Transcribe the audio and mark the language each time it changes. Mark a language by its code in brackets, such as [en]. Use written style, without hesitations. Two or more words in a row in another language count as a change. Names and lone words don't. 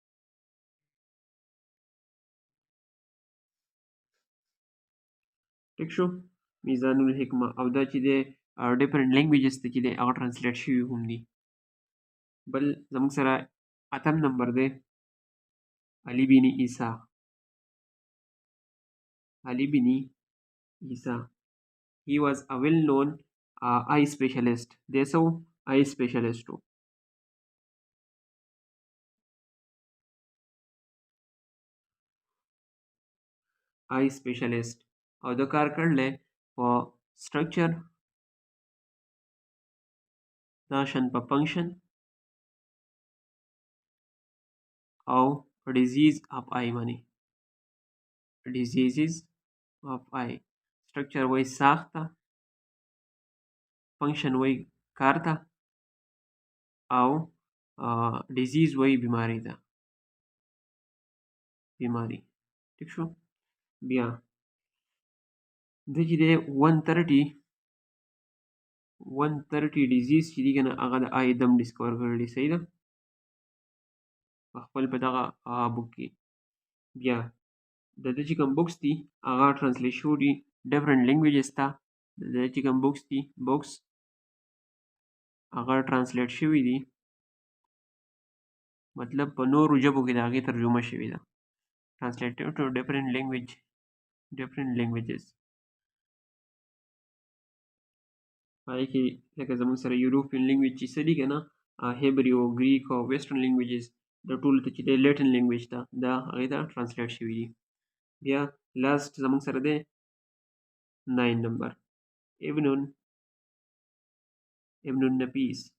[ps] ٹھیک شو. میزان الحکمه او دا چې دی [en] different languages [ps] ته چې دی هغه ټرانسلیټ شوي هم دي. بل زموږ سره اتم نمبر دی علي بن عیسی. [en] Ali bin Isa. He was a well-known eye specialist. They saw eye specialist too. Eye specialist. [ps] او د کار کړل په structure داشن په function او [en] disease of eye [ps] باندې. [en] diseases of eye. [ps] structure وای ساخته، function وای کار ته، او disease وای بیماری ده. بیماری. ٹھیک شو. بیا د چې دی 130 ډیزیز چې دي که نه هغه د آی دم ډسکور کړي. صحیح ده په خپل په دغه بک کې. بیا د ده چې کوم بکس دي هغه ټرانسلیټ شوي دي [en] different languages [ps] ته. د ده چې کوم بکس دي بکس هغه ټرانسلیټ شوي دي، مطلب په نورو ژبو کې د هغې ترجمه شوې ده. [en] translated to different languages. [ps] پای کې لکه زموږ سره [en] European language [ps] چې څه دي که نه هیبریو، ګریک او [en] Western languages [ps] د ټولو ته چې دی [en] Latin language [ps] ته دا هغې ته ټرانسلیټ شوي دي. بیا لاست زموږ سره دی 9 نمبر ابن النفیس.